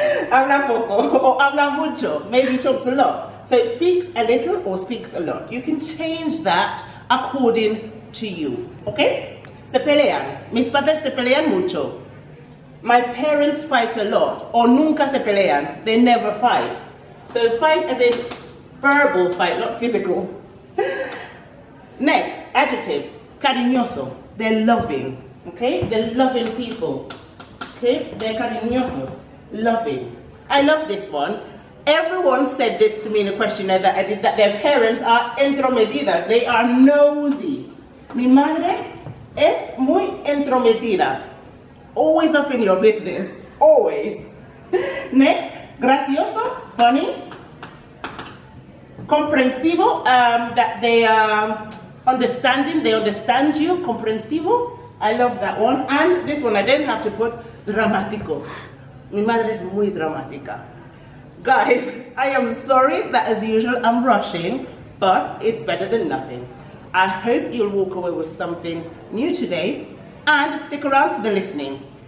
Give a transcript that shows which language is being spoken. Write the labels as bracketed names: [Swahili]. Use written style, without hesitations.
[Spanish] Habla poco or habla mucho. [English] Maybe talks a lot. So it speaks a little or speaks a lot. You can change that according to you. Okay? Se pelean. [Spanish] Mis padres se pelean mucho. [English] My parents fight a lot, or [Spanish] nunca se pelean. [English] They never fight. So fight as in verbal fight, not physical. Next, adjective, cariñoso. They're loving, okay? They're loving people, okay? They're cariñosos, loving. I love this one. Everyone said this to me in a questionnaire that I did, that their parents are entrometidas. They are nosy. [Spanish] Mi madre es muy entrometida. [English] Always up in your business, always. Next, gracioso, funny. Comprensivo, that they are understanding, they understand you, comprensivo. I love that one. And this one I didn't have to put, dramático. [Spanish] Mi madre es muy dramática. [English] Guys, I am sorry that as usual I'm rushing, but it's better than nothing. I hope you'll walk away with something new today and stick around for the listening.